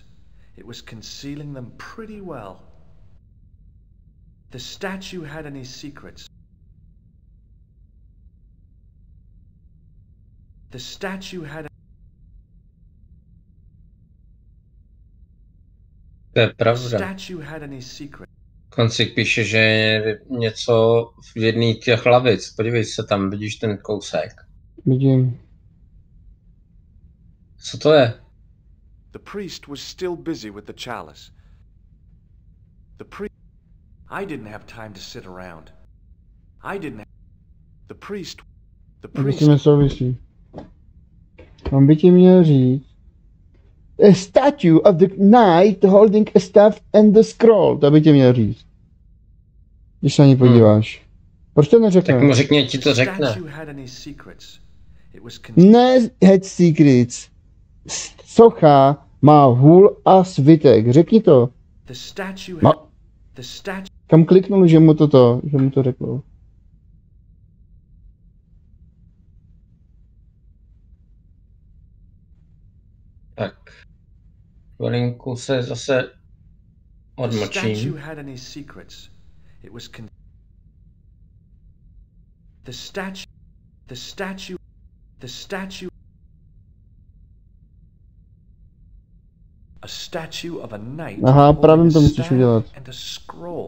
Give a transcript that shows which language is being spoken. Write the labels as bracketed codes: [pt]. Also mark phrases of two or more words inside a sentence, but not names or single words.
[en] It was concealing them pretty well. The statue had any secrets. The statue had. [cs] To je [en] The [cs] pravda. [en] statue had any secret. [cs] Koncik píše, že je něco v jedné těch lavic. Podívej se tam, vidíš ten kousek. Vidím. Co to je? [en] The priest was still busy with the chalice. The priest. I didn't have time to sit around. I didn't. The priest. The [cs] To [en] priest. [cs] si nesouvisí. On by ti měl říct. [en] A statue of the knight holding a staff and the scroll. [cs] To by ti měl říct. Když se na ní podíváš. Proč to Tak mu neřekne? řekni, ať ti to [en] The [cs] řekne. [en] statue had any secrets. It was con- Ne, head secrets. [cs] Socha má hůl a svitek. Řekni to. [en] The statue Ma- had. The statue. [cs] Kam kliknul, že mu to řekl. Tak. Chvilinku se zase [en] The [cs] odmlčím. [en] statue had any secrets. It was con- The statue. The statue. The statue. A statue of a knight. [cs] Aha, [en] holding [cs] právě [en] a [cs] to musíš [en] staff [cs] udělat. [en] And a scroll.